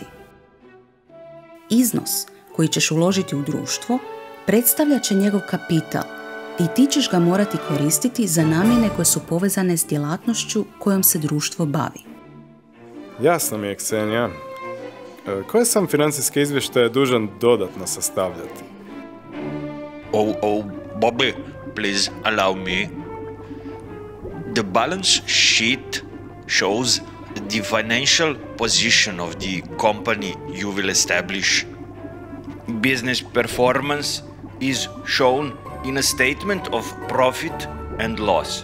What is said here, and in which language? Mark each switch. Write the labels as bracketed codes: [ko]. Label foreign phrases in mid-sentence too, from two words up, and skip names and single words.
[hr] Iznos koji ćeš uložiti u društvo predstavljat će njegov kapital i ti ćeš ga morati koristiti za namjene koje su povezane s djelatnošću kojom se društvo bavi. Jasno mi je, Ksenija. Koje sam financijske izvještaje dužan dodatno sastavljati? [en] Bobby, please allow me. The balance sheet shows the financial position of the company you will establish. Business performance is shown in a statement of profit and loss.